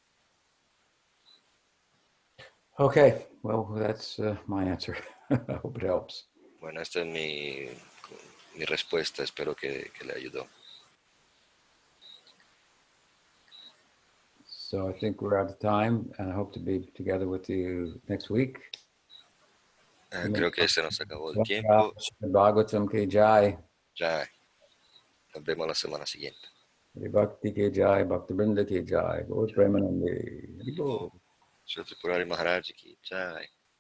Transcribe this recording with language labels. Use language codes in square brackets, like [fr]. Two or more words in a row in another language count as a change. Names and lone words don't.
[en] Okay, well, that's my answer. I hope it helps. [es] Bueno, esta es mi respuesta, espero que le ayudó. [en] So I think we're out of time, and I hope to be together with you next week. [es] Creo que se nos acabó el Jai tiempo. [hi] भागवतम् की जय. [es] Ya, nos vemos la semana siguiente. [hi] हरि भक्ति की जय, भक्ति वृन्द की जय, गौर प्रेमानन्दे. हरि बोल. श्री त्रिपुरारि महाराज की जय.